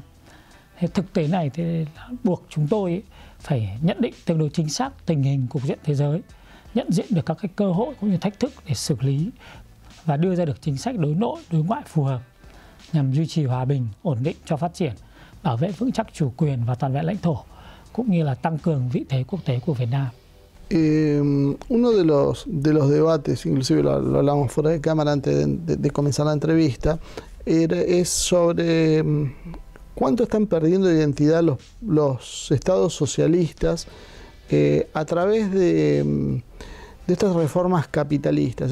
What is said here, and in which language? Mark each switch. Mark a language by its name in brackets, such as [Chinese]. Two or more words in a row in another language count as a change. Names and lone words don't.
[Vietnamese] Thế thực tế này thì buộc chúng tôi phải nhận định tương đối chính xác tình hình cục diện thế giới, nhận diện được các cái cơ hội cũng như thách thức để xử lý và đưa ra được chính sách đối nội, đối ngoại phù hợp nhằm duy trì hòa bình, ổn định cho phát triển, bảo vệ vững chắc chủ quyền và toàn vẹn lãnh thổ, cũng như là tăng cường vị thế quốc tế của Việt Nam. [Spanish] Uno de los debates, inclusive lo hablamos fuera de cámara antes de comenzar la entrevista, es sobre cuánto están perdiendo identidad los estados socialistas a través de estas reformas capitalistas.